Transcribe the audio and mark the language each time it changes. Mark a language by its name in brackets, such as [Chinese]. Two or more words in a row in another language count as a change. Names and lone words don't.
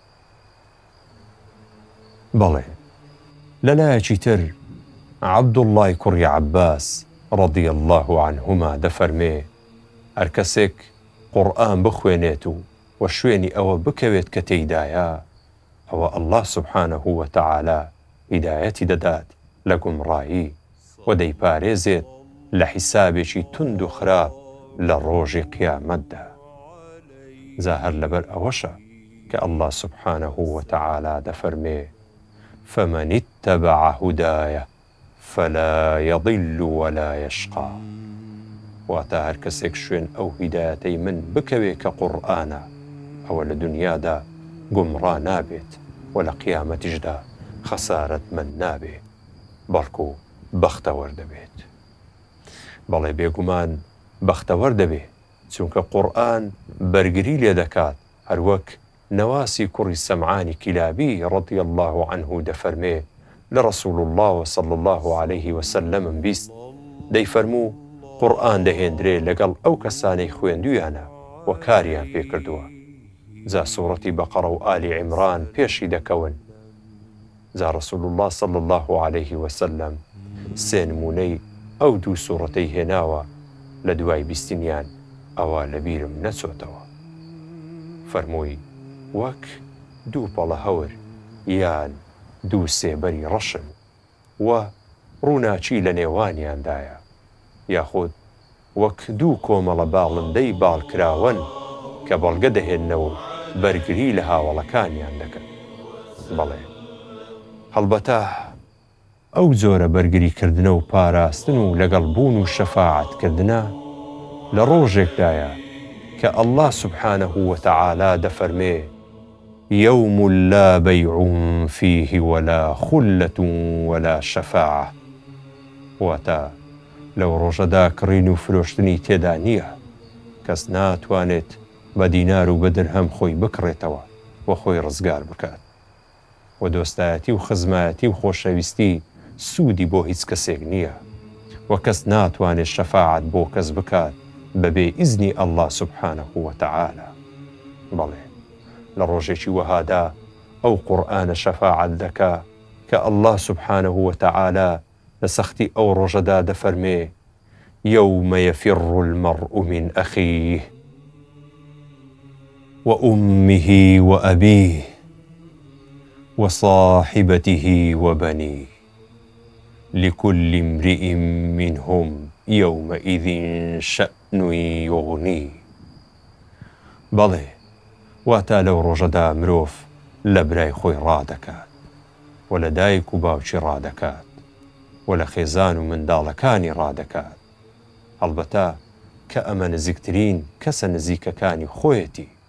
[Central Kurdish] بەڵێ لەلایەکی تر عەبدوڵڵای کوڕی عەباس [Arabic] ڕەضی الله عنهما [Central Kurdish] دەفەرمێ هەر کەسێک قورئان بخوێنێت و شوێنی ئەوە بکەوێت کە تێیدایە، ئەوە [Arabic] ئەڵڵا سوبحانەه وتەعالا [Central Kurdish] هیدایەتی دەدات لە گومڕایی و دەیپارێزێت لە حیسابێکی تند و خراپ لە ڕۆژی قیامەتدا. جا هەر لەبەر ئەوەشە کە [Arabic] ئەڵڵا سوبحانەه وتەعالا [Central Kurdish] دەفەرمێ [Arabic] فمن اتبع هدايا فلا يضل ولا يشقى. [Central Kurdish] واتە هەر کەسێک شوێن ئەو هیدایەتەی من بکەوێ کە قورئانە، ئەوە لە دنیادا گومڕا نابێت و لە قیامەتیشدا خەسارەتمەند نابێ، بەڵکو بەختەوەر دەبێت. بەڵێ بێگومان بەختەوەر دەبێ چونکە قورئان بەرگری لێ دەکات، هەروەک نەواسی کوڕی سەمعانی کیلابی [Arabic] ڕەضی الله عنه [Central Kurdish] دەفەرمێ لە [Arabic] ڕەسوول الله صلی الله عليه وسلم [Central Kurdish] بیست دەیفەرموو قورئان دەهێنرێ لەگەڵ ئەو کەسانەی خوێندویانە و کاریان پێکردووە. جا سوورەتی بەقەڕە و ئالی عیمران پێشی دەکەون. جا [Arabic] ڕەسوول الله صلی الله عليه وسلم [Central Kurdish] سێ نمونەی ئەو دوو سوورەتەی هێناوە لە دوای بیستنیان ئەوە لەبیرم نەچۆتەوە. فەرمووی وەک دوو پەڵە هەور یان دوو سێبەری ڕەشن و ڕووناچی لە نێوانیاندایە، یاخود وەک دوو کۆمەڵە باڵندەی باڵکراون کە بەڵگە دەهێننەوە و بەرگری لە هاوڵەکانیان دەکەن. بەڵێ هەڵبەتە ئەو جۆرە بەرگریکردنە و پاراستن و لەگەڵ بوون و شەفاعەتکردنە لە ڕۆژێکدایە کە [Arabic] ئەڵڵا سوبحانەه وتەعالا [Central Kurdish] دەفەرمێ [Arabic] يوم لا بيع فيه ولا خلة ولا شفاعة. [Central Kurdish] واتە لەو ڕۆژەدا کڕین و فرۆشتنی تێدا نییە، کەس ناتوانێت بە دینار و بە درهەم خۆی بکڕێتەوە و خۆی ڕزگار بکات، و دۆستایەتی و خزمایەتی و خۆشەویستی سوودی بۆ هیچ کەسێک نییە، و کەس ناتوانێت شەفاعەت بۆ کەس بکات بەبێ ئیزنی [Arabic] ئەڵڵا سوبحانەه وتەعالا. [Central Kurdish] بەڵێ لە ڕۆژێکی وەهادا ئەو قورئانە شەفاعەت دەکا کە [Arabic] ئەڵڵا سوبحانەه وتەعالا [Central Kurdish] لە سەختی ئەو ڕۆژەدا دەفەرمێ [Arabic] يوم يفر المرء من أخيه وأمه وأبيه وصاحبته وبنيه لكل امرئ منهم يومئذ شأن يغنيه. [Central Kurdish] بەڵێ واتە لەو ڕۆژەدا مرۆڤ لە برای خۆی ڕادەکات و لە دایک و باوکی ڕادەکات و لە خێزان و منداڵەکانی ڕادەکات، هەڵبەتە کە ئەمە نزیکترین کەسە نزیکەکانی خۆیەتی.